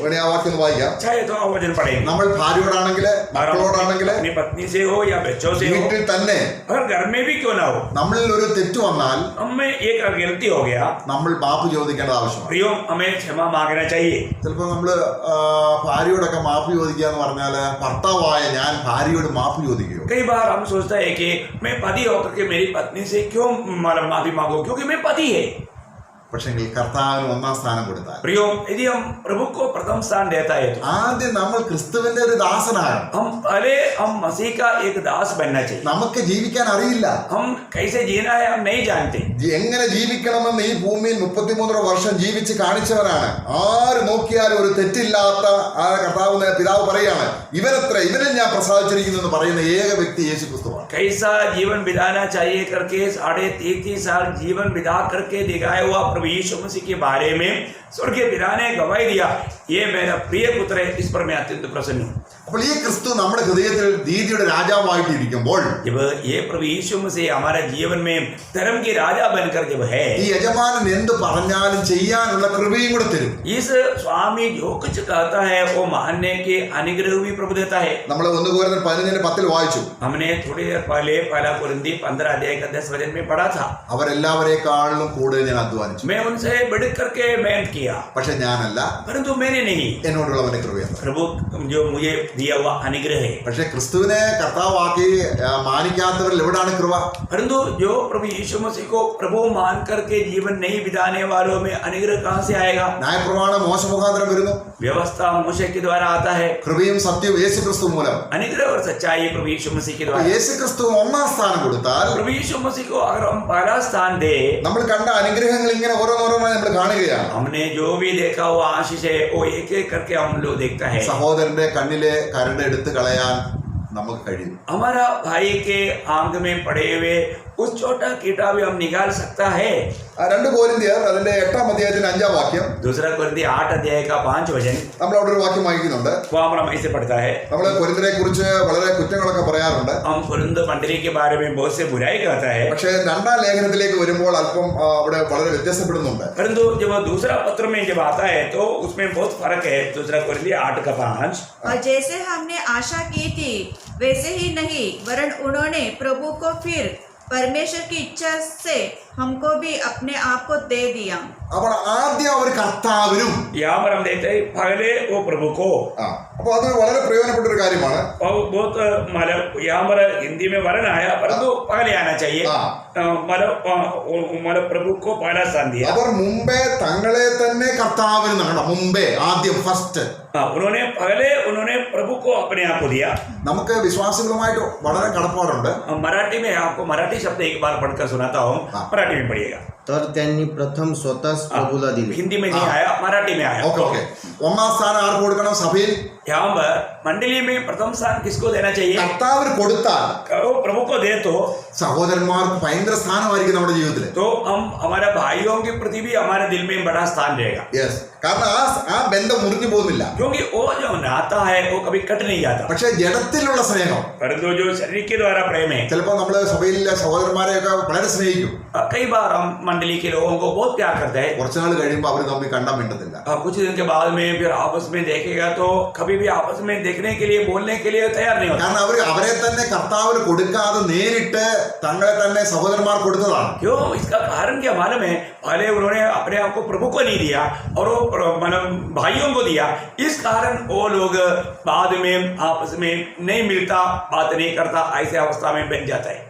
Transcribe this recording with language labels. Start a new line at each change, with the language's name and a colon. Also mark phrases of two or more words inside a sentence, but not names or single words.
Malayalam: ആ വാക്യം ഒന്ന് വായിക്കാം.
Hindi: चाहे तो आप वचन पढ़ेंगे.
Malayalam: നമ്മൾ ഭാര്യയോടാണെങ്കിൽ മക്കളോടാണെങ്കിൽ
Hindi: अपनी पत्नी से हो या बच्चों से हो,
Malayalam: വീട്ടിൽ തന്നെ
Hindi: अगर घर में भी क्यों ना हो,
Malayalam: നമ്മളിൽ ഒരു തെറ്റ് വന്നാൽ
Hindi: हमें एक गलती हो गया,
Malayalam: നമ്മൾ മാപ്പ് ചോദിക്കേണ്ടത് ആവശ്യമാണ്.
Hindi: प्रियो हमें क्षमा मांगना चाहिए.
Malayalam: ചിലപ്പോൾ നമ്മള് ഭാര്യയോടൊക്കെ മാപ്പ് ചോദിക്കുക എന്ന് പറഞ്ഞാല് ഭർത്താവായ ഞാൻ ഭാര്യയോട് മാപ്പ് ചോദിക്കുകയോ,
Hindi: कई बार हम सोचता है कि मैं पति होकर के मेरी पत्नी से क्यों माफी मांगू, क्योंकि मैं पति है.
Malayalam: പക്ഷെ കർത്താവിന് 1ാം സ്ഥാനം കൊടുത്താൽ,
Hindi: प्रियो यदि हम प्रभु को प्रथम स्थान देता है तो
Malayalam: ആദ്യം നമ്മൾ ക്രിസ്തുവിന്റെ ഒരു ദാസനാകണം.
Hindi: हम मसीह का एक दास बनना चाहिए.
Malayalam: നമുക്ക് ജീവിക്കാൻ അറിയില്ല,
Hindi: हम कैसे जीना है हम नहीं जानते.
Malayalam: എങ്ങനെ ജീവിക്കണമെന്ന് ഈ ഭൂമിയിൽ 33 വർഷം ജീവിച്ച് കാണിച്ചവനാണ്. ആര് നോക്കിയാലും ഒരു തെറ്റില്ലാത്ത ആ കർത്താവ് പിതാവ് പറയാണ്, ഇവനിൽ ഞാൻ പ്രസാദിച്ചിരിക്കുന്നു എന്ന് പറയുന്ന ഏക വ്യക്തി യേശു ക്രിസ്തുവാണ്.
Hindi: कैसा जीवन बिताना चाहिए करके 33.5 साल जीवन बिता करके दिखाया हुआ प्रभु यीशु मसीह के बारे में स्वर्गीय पिता ने गवाही दिया, ये मेरा प्रिय पुत्र है, इस पर मैं अत्यंत प्रसन्न हूँ.
Malayalam: അപ്പോൾ ഈ ക്രിസ്തു നമ്മുടെ ഹൃദയത്തിൽ നീതിയുടെ രാജാവായിട്ട് ഇരിക്കുമ്പോൾ,
Hindi: जब ये प्रभु यीशु मसीह हमारे जीवन में धर्म की राजा बनकर जब है,
Malayalam: ഈ യജമാനൻ എന്ത് പറഞ്ഞാലും ചെയ്യാനുള്ള കൃപയും കൂടെ തരും.
Hindi: इस स्वामी जो कुछ कहता है वो मानने के अनुग्रह भी प्रभु देता है.
Malayalam: നമ്മൾ 1 Corinthians 15:10 വായിച്ചു.
Hindi: हमने थोड़ी देर पहले 1 कुरिन्थी 15:10 वचन में पढ़ा था,
Malayalam: അവരെല്ലാവരെക്കാളും കൂടുതൽ ഞാൻ അധ്വാനിച്ചു,
Hindi: मैं उनसे बढ़ करके मेहनत किया,
Malayalam: പക്ഷെ ഞാനല്ല,
Hindi: परंतु मैंने नहीं,
Malayalam: എന്നോടുള്ളവന്റെ കൃപയാണ്.
Hindi: प्रभु जो मुझे दिया हुआ अनुग्रह है.
Malayalam: പക്ഷെ ക്രിസ്തുവിനെ കർത്താവാക്കി മാനിക്കാത്തവരിൽ എവിടാണ് കൃപ?
Hindi: परंतु जो प्रभु यीशु मसीह को प्रभु मान करके जीवन नहीं बिताने वालों में अनुग्रह कहाँ से आएगा?
Malayalam: ന്യായപ്രമാണം മോശ മുഖാന്തരം വരുന്നു,
Hindi: व्यवस्था मूसे के द्वारा आता है,
Malayalam: കൃപയും സത്യവും യേശു ക്രിസ്തു മൂലം.
Hindi: अनुग्रह और सच्चाई प्रभु यीशु मसीह के द्वारा.
Malayalam: യേശു ക്രിസ്തു 1ാം സ്ഥാനം കൊടുത്താൽ,
Hindi: प्रभु यीशु मसीह को अगर हम पहला स्थान दे,
Malayalam: നമ്മൾ കണ്ട അനുഗ്രഹങ്ങൾ ഇങ്ങനെ ഓരോന്നോരോന്നായി നമ്മൾ കാണുകയാണ്.
Hindi: हमने जो भी देखा हुआ आशीष है वो एक एक करके हम लोग देखता है.
Malayalam: സഹോദരന്റെ കണ്ണിലെ കരട് എടുത്തു കളയാൻ നമുക്ക് കഴിയും.
Hindi: हमारा भाई के आंख में पड़े हुए उस छोटा कीटा भी हम निकाल सकता है.
Malayalam: 2 Corinthians അതിന്റെ 8ാം അധ്യായത്തിന്റെ 5ാം വാക്യം,
Hindi: 2 कुरिन्थी 8 का 5 वचन,
Malayalam: നമ്മൾ അവിടെ ഒരു വാക്യം വായിക്കുന്നുണ്ട്.
Hindi: वो हमारा ऐसे पढ़ता है.
Malayalam: നമ്മൾ കൊരിന്തിനെ കുറിച്ച് വളരെ കുറ്റങ്ങളൊക്കെ പറയാറുണ്ട്,
Hindi: हम कुरिन्थ मंडली के बारे में बहुत से बुराई कहता है,
Malayalam: പക്ഷേ 2ാം ലേഖനത്തിലേക്ക് വരുമ്പോൾ അല്പം അവിടെ വളരെ വ്യത്യാസപ്പെടുന്നുണ്ട്.
Hindi: परंतु जब दूसरा पत्र में जब आता है तो उसमें बहुत फर्क है. 2 कुरिन्थी 8 का 5, और जैसे हमने आशा की थी वैसे ही नहीं, वरन उन्होंने प्रभु को फिर परमेश्वर की इच्छा से हमको भी अपने आप को दे दिया।
Malayalam: അപ്പോൾ ആദ്യം അവർ കർത്താവിനും,
Hindi: यहाँ पर हम देखते हैं पहले वो प्रभु को,
Malayalam: അപ്പോൾ അത് വളരെ പ്രയോജനപ്പെട്ട ഒരു കാര്യമാണ്.
Hindi: और बहुत मतलब यहाँ पर हिंदी में वर्ण आया परंतु पहले आना चाहिए, मतलब प्रभु को पहला स्थान दिया।
Malayalam: അവർ മുമ്പേ തങ്ങളെ തന്നെ കർത്താവിന് നൽകണം. മുമ്പേ ആദ്യം ഫസ്റ്റ്
Hindi: उन्होंने प्रभु को अपने आप को दिया.
Malayalam: നമുക്ക് വിശ്വാസികളുമായിട്ട് വളരെ കടപ്പാടുണ്ട്.
Hindi: मराठी में आपको मराठी शब्द एक बार पढ़कर सुनाता हूँ, मराठी में पढ़िएगा.
Marathi: तर त्यांनी प्रथम स्वतःच प्रभूला दिले.
Hindi: हिंदी में नहीं आया, मराठी में आया.
Malayalam: ഓക്കെ. ഒന്നാം സ്ഥാനം ആർക്ക് കൊടുക്കണം? സഭയിൽ.
Hindi: यहाँ पर मंडली में प्रथम स्थान किसको देना चाहिए?
Malayalam: കർത്താവിന് കൊടുത്താൽ
Hindi: प्रभु को दे तो
Malayalam: സഹോദരന്മാർക്ക് ഭയങ്കര സ്ഥാനമായിരിക്കും നമ്മുടെ ജീവിതത്തിൽ.
Hindi: तो हम हमारे भाइयों के प्रति भी हमारे दिल में बड़ा स्थान रहेगा.
Malayalam: യെസ്. കാരണം ആ ബന്ധം മുറിഞ്ഞു പോകുന്നില്ല.
Hindi: क्योंकि वो जो नाता है वो कभी कट नहीं जाता.
Malayalam: പക്ഷെ ജഡത്തിലുള്ള സ്നേഹം,
Hindi: परंतु जो शरीर के द्वारा प्रेम है,
Malayalam: ചിലപ്പോൾ നമ്മള് സഭയിലെ സഹോദരന്മാരെയൊക്കെ വളരെ സ്നേഹിക്കും.
Hindi: कई बार हम मंडली के लोगों को बहुत प्यार करते हैं.
Malayalam: കുറച്ചുനാൾ കഴിയുമ്പോൾ അവർ തമ്മിൽ കണ്ടാൻ വേണ്ടതില്ല.
Hindi: कुछ दिन के बाद में फिर आपस में देखेगा तो कभी भी आपस में देखने के लिए बोलने के लिए तैयार नहीं होता.
Malayalam: കാരണം അവരെ തന്നെ കർത്താവിന് കൊടുക്കാതെ നേരിട്ട് തങ്ങളെ തന്നെ സഹോദരന്മാർ കൊടുത്തതാണ്.
Hindi: क्यों? इसका कारण क्या मालूम है? पहले उन्होंने अपने आप को प्रभु को नहीं दिया और वो मतलब भाइयों को दिया. इस कारण वो लोग बाद में आपस में नहीं मिलता, बात नहीं करता, ऐसे अवस्था में बन जाता है.